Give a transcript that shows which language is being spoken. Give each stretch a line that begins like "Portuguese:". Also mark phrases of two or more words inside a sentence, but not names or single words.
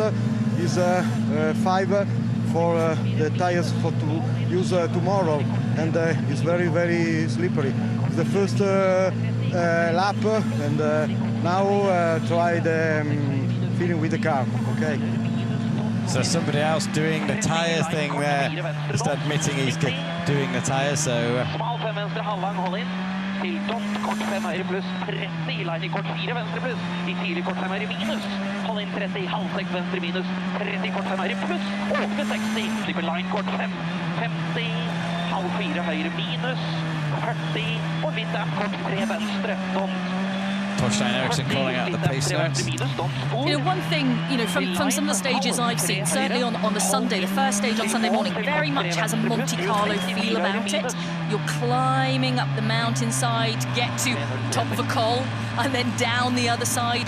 English: It's 5 for the tires for to use tomorrow, and it's very, very slippery. It's the first lap, and now try the feeling with the car. Okay. So somebody else doing the tyre thing there, just admitting he's doing the tyre, so...
Norwegian: Til dott, kort 5 høyre pluss, 30 i line i kort 4 venstre pluss, i tidlig kort 5 høyre minus, hold inn 30 i halvsekk venstre minus, 30 kort 5 høyre pluss, åpne 60, slipper line kort 5, 50, halv 4 høyre minus, 40, og midt er kort 3 venstre, dott.
English: Torstein Eriksson calling out the pace notes. You know, one thing, you know, from some of the stages I've seen, certainly on the Sunday, the first stage on Sunday morning, very much has a Monte Carlo feel about it. You're climbing up the mountainside, get to top of a col, and then down the other side.